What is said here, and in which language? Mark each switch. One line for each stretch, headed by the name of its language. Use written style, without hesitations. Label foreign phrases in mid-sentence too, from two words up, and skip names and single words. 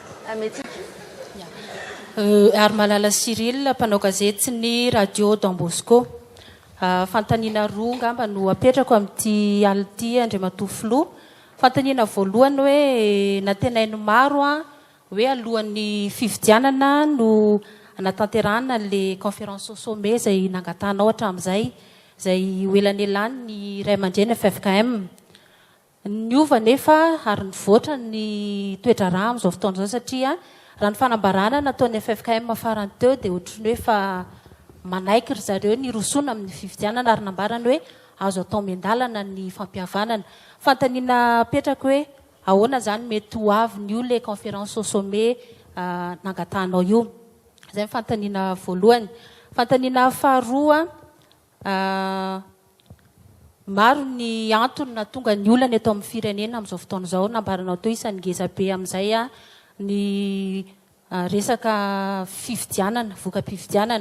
Malagasy: Ary Malala Cyril, mpanao gazety sy ny radio Don Bosco. Fantaniana roa ngamba no apetrako amin'ity ality Andriamatoa Filoha. Fantaniana voalohany hoe natenainy maro hoe alohan'ny fifidianana no natanterahana
French: le conférence au sommet
Malagasy: izay nangatanao hatramin'izay, izay hoelany elany ny ray aman-dreny FFKM. Niova nefa ary nivoatra ny toedrarà amin'izao fotoana izao satria raha ny fanambarana nataon'ny FFKM farany teo dia ohatrany hoe fa manaiky ry zareo ny rosoana amin'ny fifidianana ary nambarana hoe azo atao miandalana ny fampihavanana. Fantaniana petraka hoe ahoana zany mety ho avy ny io
French: le conférence au sommet
Malagasy: nangatanao io. Izay fantaniana voalohany. Fantaniana faharoa maro ny antony na tonga ny olana eto amin'ny firenena amin'izao fotoana izao nambaranao teo isan'ny ngeza be amin'izay ny resaka fifidianana, voka-pifidianana.